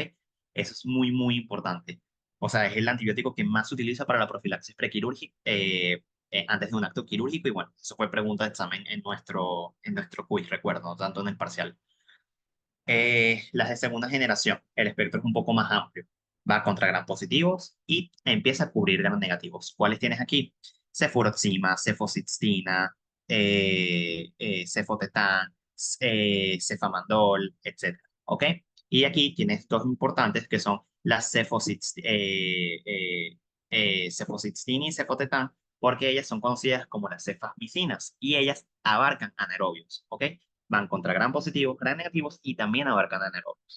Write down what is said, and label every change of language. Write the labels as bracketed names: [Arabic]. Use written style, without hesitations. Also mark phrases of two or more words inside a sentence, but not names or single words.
[Spanish] Eso es muy, muy importante. O sea, es el antibiótico que más se utiliza para la profilaxis prequirúrgica antes de un acto quirúrgico y bueno, eso fue pregunta de examen en nuestro quiz, recuerdo, tanto en el parcial. Las de segunda generación, el espectro es un poco más amplio. Va contra gran positivos y empieza a cubrir gran negativos. ¿Cuáles tienes aquí? Cefuroxima, cefosixtina, cefotetán, cefamandol, etc. ¿Ok? Y aquí tienes dos importantes que son las cefosixtina y cefotetán, porque ellas son conocidas como las cefamicinas y ellas abarcan anaerobios. ¿Ok? Van contra gran positivos, gran negativos y también abarcan anaerobios.